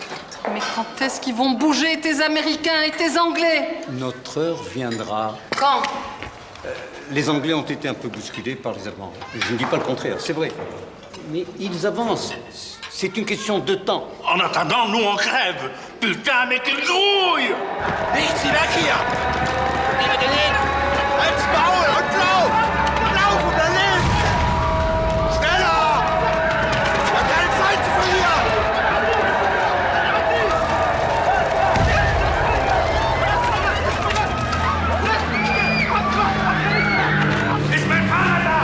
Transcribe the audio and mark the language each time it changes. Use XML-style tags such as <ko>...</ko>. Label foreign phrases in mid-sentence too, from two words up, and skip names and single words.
<fr>Mais quand est-ce qu'ils vont bouger, tes Américains et tes Anglais? Notre heure viendra. Quand? Les Anglais ont été un peu bousculés par les Allemands. Je ne dis pas le contraire, c'est vrai. Mais ils avancent. C'est une question de temps. En attendant, nous on crève. Putain, mais quelle grouille!</fr> <de>Nichts wie weg hier! Liebe Berlin! Halt's Maul und lauf! Lauf, Berlin! Schneller! Wir haben keine Zeit zu verlieren! Ist mein Fahrer da?</de>